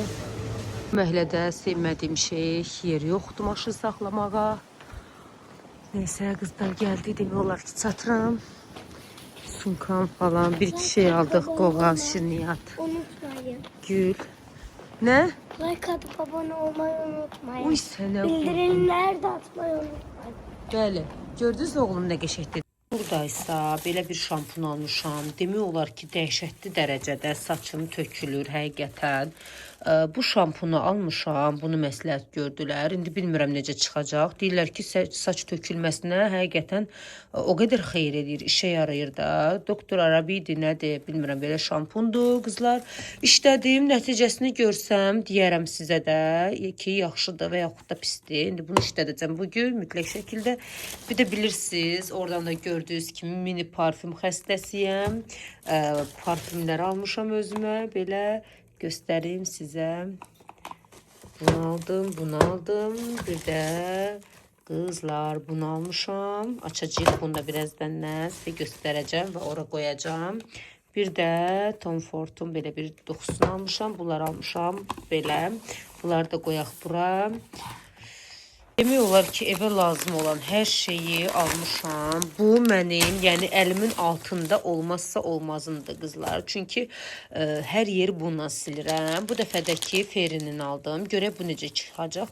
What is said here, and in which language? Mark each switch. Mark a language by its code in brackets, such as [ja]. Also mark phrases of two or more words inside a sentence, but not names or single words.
[az] Məhlədə sevmədiyim şey yer yoxdur maşın saxlamağa. Neysə qızlar gəldi. Demək olar ki çatıram. Sumkam falan. Bir iki şey aldıq. Qovaq, şirniyyat, Unutmayın. gül. Ne? [tr] Like atıp abone olmayı unutmayın. [az] Uy sənə. [tr] Bildirimleri de atmayı unutmayın. [az] Bəli, gördünüz oğlum nə qəşəngdir. Buradaysa belə bir şampun almışam. Demək olar ki, dəhşətli dərəcədə saçım tökülür həqiqətən. Bu şampunu almışam, bunu məsləhət gördülər. İndi bilmirəm necə çıxacaq. Deyirlər ki, saç tökülməsinə həqiqətən o qədər xeyir edir, işə yarayır da. Doktor Arabi'di, nədir, bilmirəm, belə şampundur qızlar. İşlədim, nəticəsini görsəm, deyərəm sizə də ki, yaxşıdır və yaxud da pisdir. İndi bunu işlədəcəm bugün mütləq şəkildə. Bir də bilirsiniz, oradan da gördüyünüz kimi mini parfüm xəstəsiyəm. Parfümlər almışam özümə, belə [tr] göstereyim size. [az] Bunu aldım, bunu aldım. [tr] Bir de kızlar bunu almışam. Açacağım bunu da birazdan size göstereceğim ve oraya koyacağım. Bir de Tom Ford'un böyle bir dokusunu almışam. [az] Bunları almışam böyle. Bunları da koyaq bura. Demək olar ki, evə lazım olan hər şeyi almışam. Bu mənim, yəni əlimin altında olmazsa olmazımdır qızlar. Çünki hər yeri bununla silirəm. Bu dəfədəki Fairy'nin aldım. Görək bu necə çıxacaq.